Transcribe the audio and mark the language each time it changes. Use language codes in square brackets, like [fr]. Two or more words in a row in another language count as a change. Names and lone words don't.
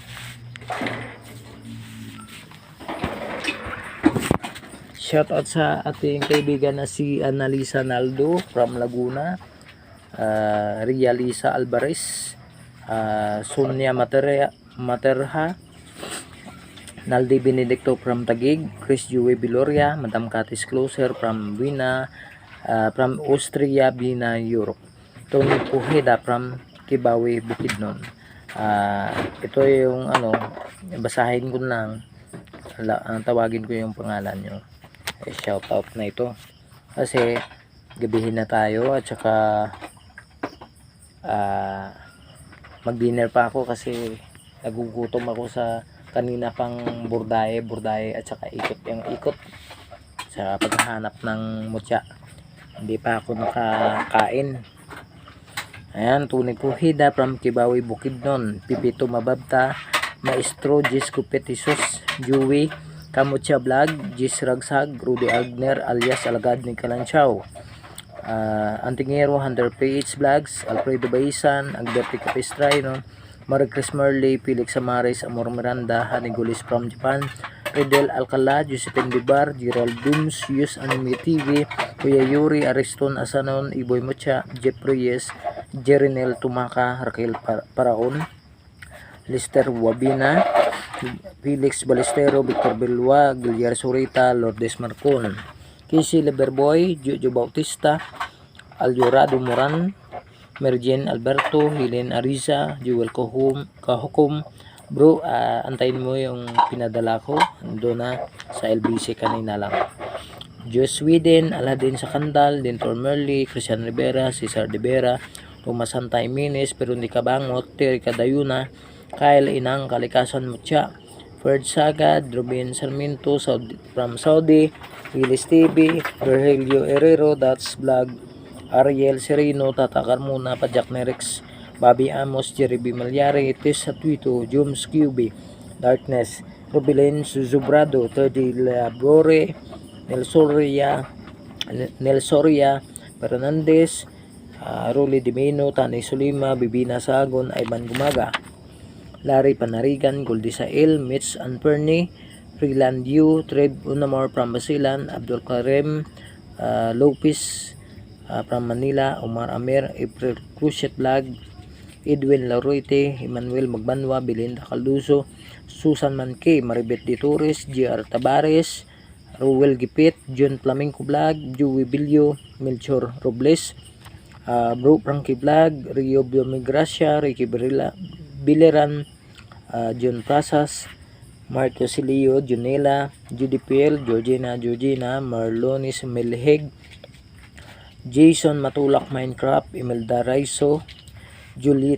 [en] Shout out [tl] sa ating kaibigan na si Annalisa Naldo from Laguna, Ria Lisa Alvarez, Sonia Materha, Naldi Benedicto from Taguig, Chris Joey Biloria, Madam Katis Closer from Buena, from Austria, Buena, Europe, Tony Pujeda from Kibawe, Bukidnon. Ito yung ano, basahin ko lang, tawagin ko yung pangalan nyo. [en] Shout out [tl] na ito kasi gabihin na tayo, at saka mag-dinner pa ako kasi nagugutom ako sa kanina pang burdaye at saka ikot sa paghahanap ng mutya. Hindi pa ako nakakain. Ayan, Tony Puhida from Kibawi Bukidnon, Pipito Mababta, Maestro Jis Kupetisos, Joey Kamutya Vlog, Jis Ragsag, Rudy Agner alias Alagad ni Kalanchaw, Antingero, Hunter PH Vlogs, Alfredo Baisan, Alberti Capistrano, Maricris Merly, Felix Amares, Amor Miranda, Hanigulis from Japan, Redel Alcala, Josephine Bibar, Gerald Dooms, Yus Anime TV, Kuya Yuri, Ariston Asanon, Iboy Mucha, Jeff Reyes, Jerinel Tumaka, Raquel Paraon, Lister Wabina, Felix Balestero, Victor Belua, Gilyar Surita, Lourdes Marcon, Casey Leberboy, Jojo Bautista, Aljorado Moran, Merjen Alberto, Helen Ariza, Jewel Kahukom. Bro, antayin mo yung pinadala ko. Doon na sa LBC kanina lang. Joe Sweden, Aladin sa Kandal, Dentor Merly, Christian Rivera, Cesar De Vera, Thomas Hantay Minis, Perundi Kabangot, Terry Kadayuna, Kyle Inang, Kalikasan Mutya, Ferd Sagad, Ruben Sarmiento from Saudi, Willis TV, Virgilio Herrero, That's Vlog, Ariel Sereno, Tata Carmona, Pajak Nerex, Bobby Amos, Jerry B. Malyari, Tis Atwito, Joms QB, Darkness, Rubilen Suzubrado, Terdy Labore, Nelsoria, Fernandez, Rolly Dimeno, Tanay Sulima, Bibina Sagon, Ivan Gumaga, Larry Panarigan, Goldisael, Mitch Anperni, Freeland Yu, Trev Unamor from Basilan, Abdul Karim, Lopez from Manila, Omar Amir, April Cruchet Vlog, Edwin Laroite, Emmanuel Magbanwa, Belinda Calduso, Susan Manke, Maribet de Torres, GR Tabares, Ruel Gipit, John Flamenco Vlog, Joey Bilio, Melchor Robles, Bro Frankie Vlog, Rio Biomigracia, Ricky Bileran, John Prasas, Marco Silio, Junela, Judy Piel, Georgina, Marlonis Melheg, Jason Matulak Minecraft, Imelda Raiso, Julie